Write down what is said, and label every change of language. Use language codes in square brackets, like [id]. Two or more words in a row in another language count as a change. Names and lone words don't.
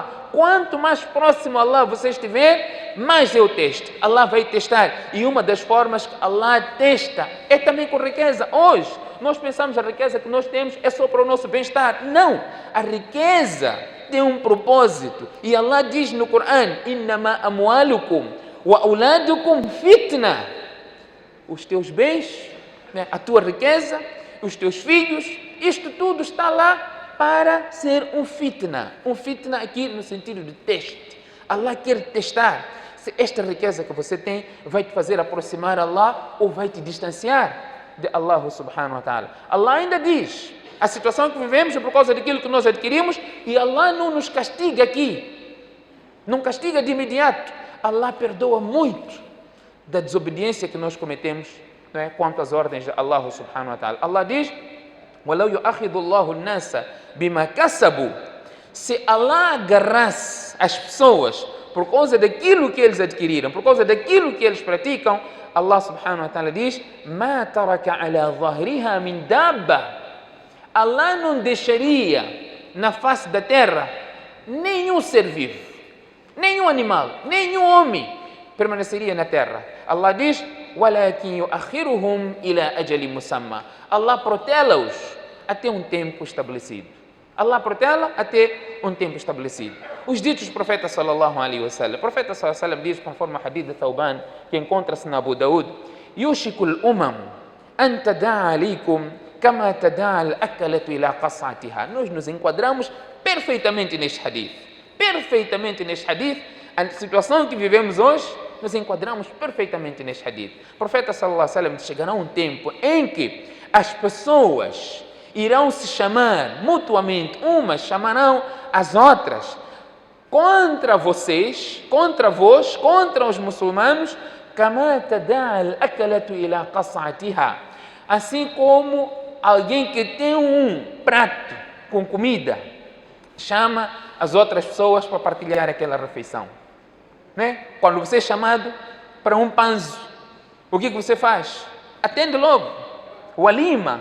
[pt] Quanto mais próximo a Allah você estiver, mais é o teste. Allah vai testar. E uma das formas que Allah testa é também com riqueza. Hoje, nós pensamos que a riqueza que nós temos é só para o nosso bem-estar. Não! A riqueza tem um propósito. E Allah diz no Corão: [ar] إنما أموالكم وأولادكم فتنة. [pt] Os teus bens, a tua riqueza, os teus filhos, isto tudo está lá para ser um fitna. Um fitna aqui no sentido de teste. Allah quer testar se esta riqueza que você tem vai te fazer aproximar a Allah ou vai te distanciar de Allah [ar] سبحانه وتعالى. [pt] Allah ainda diz, a situação que vivemos é por causa daquilo que nós adquirimos e Allah não nos castiga aqui. Não castiga de imediato. Allah perdoa muito da desobediência que nós cometemos, não é? Quanto às ordens de Allah [ar] سبحانه وتعالى. [pt] Allah diz: [ar] وَلَوْ يُؤَخِذُ اللَّهُ النَّاسَ بِمَا كَسَبُوا. [pt] Se Allah agarrasse as pessoas por causa daquilo que eles adquiriram, por causa daquilo que eles praticam, [ar] Allah سبحانه وتعالى diz: مَا تَرَكَ عَلَى ظَهْرِهَا مِنْ دَابَّةٍ. [pt] Allah não deixaria na face da terra nenhum ser vivo, nenhum animal, nenhum homem permaneceria na terra. Allah diz: [ar] وَلَكِنْ يُؤَخِّرُهُمْ إِلَى أَجَلٍ مُسَمًّى. [pt] Allah protela-os até um tempo estabelecido. Allah protela até um tempo estabelecido. Os ditos do profeta [ar] صلى الله عليه وسلم. [pt] O profeta [ar] صلى الله عليه وسلم [pt] diz, conforme a hadith de Thawban, que encontra-se na Abu Daud: [ar] يُوشِكُ الْأُمَمُ أَنْ تَدَاعَ عَلَيْكُمْ كَمَا تَدَاعَ الْأَكَلَةُ إِلَى قَصْعَتِهَا. [pt] Nós nos enquadramos perfeitamente neste hadith. Perfeitamente neste hadith. A situação que vivemos hoje, nos enquadramos perfeitamente neste hadith. O profeta [ar] صلى الله عليه وسلم: [pt] chegará um tempo em que as pessoas irão se chamar mutuamente, umas chamarão as outras contra vocês, contra vós, contra os muçulmanos, [ar] كما تداعى الأكلة إلى قصعتها. [pt] Assim como alguém que tem um prato com comida chama as outras pessoas para partilhar aquela refeição. Né? Quando você é chamado para um panzo, o que você faz? Atende logo. O walima.